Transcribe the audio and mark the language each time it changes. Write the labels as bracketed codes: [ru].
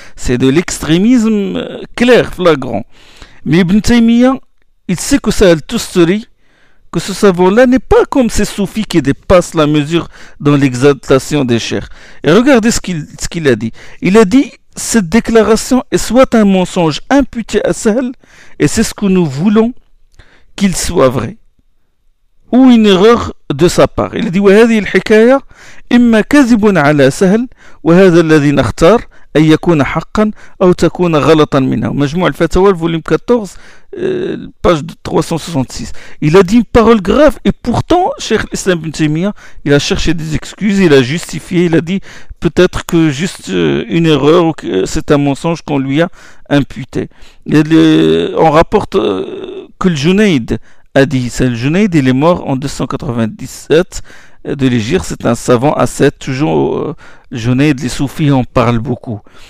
[fr] C'est de l'extrémisme clair, flagrant. Mais Ibn Taymiyyah, il sait que ça a le tousturi, que ce savant-là n'est pas comme ces soufis qui dépassent la mesure dans l'exaltation des chers. Et regardez ce qu'il a dit. Il a dit, cette déclaration est soit un mensonge imputé à Sahl, et c'est ce que nous voulons qu'il soit vrai. Ou une erreur de sa part. Il dit, [ar] « وهذه الحكاية إما كذب على سهل وهذا الذي نختار أن يكون حقا أو تكون غلطا منه. » مجموع الفتاوى, [fr] volume 14, page 366. Il a dit une parole grave et pourtant, Cheikh Islam Ibn Taymiyyah, il a cherché des excuses, il a justifié, il a dit peut-être que juste une erreur ou que c'est un mensonge qu'on lui a imputé. On rapporte que le Junaïd a dit, c'est le Junaïd, il est mort en 297 de l'Hégire, c'est un savant ascète, toujours le Junaïd, les soufis en parlent beaucoup.